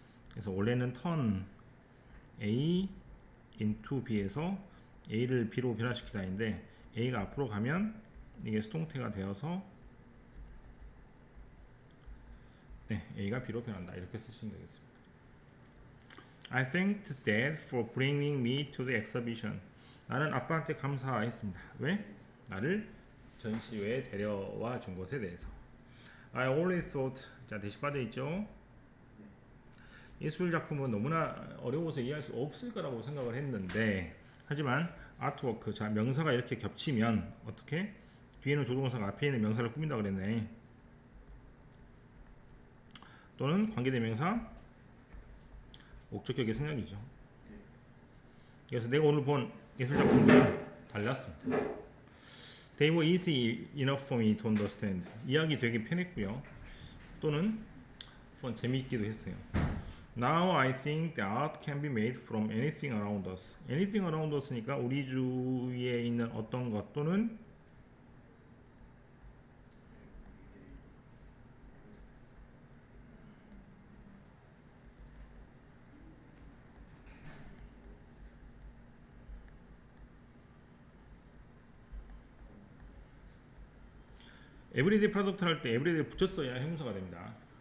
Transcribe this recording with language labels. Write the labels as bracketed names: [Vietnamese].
[Korean] 그래서 원래는 turn A into B에서 A를 B로 변화시키다인데 A가 앞으로 가면 이게 수동태가 되어서 네, A가 B로 변한다. 이렇게 쓰시면 되겠습니다. [English] I thanked Dad for bringing me to the exhibition. [Korean] 나는 아빠한테 감사했습니다. 왜? 나를 전시회에 데려와 준 것에 대해서. [English] I always thought. [Korean] 자, 대시 빠져 있죠. 예술 작품은 너무나 어려워서 이해할 수 없을 거라고 생각을 했는데, 하지만 아트워크, 자 명사가 이렇게 겹치면 어떻게 뒤에는 조동사가 앞에 있는 명사를 꾸민다 그랬네. 또는 관계대명사 목적격의 생략이죠. 그래서 내가 오늘 본 예술작품들은 달랐습니다. [English] They were easy enough for me to understand. [Korean] 이해하기 되게 편했고요. 또는 재미있기도 했어요. [English] Now I think the art can be made from anything around us. Anything around us [Korean] 니까 우리 주위에 있는 어떤 것 또는 에브리데이 프로덕트 할 때 에브리데이 붙였어야 형용사가 됩니다.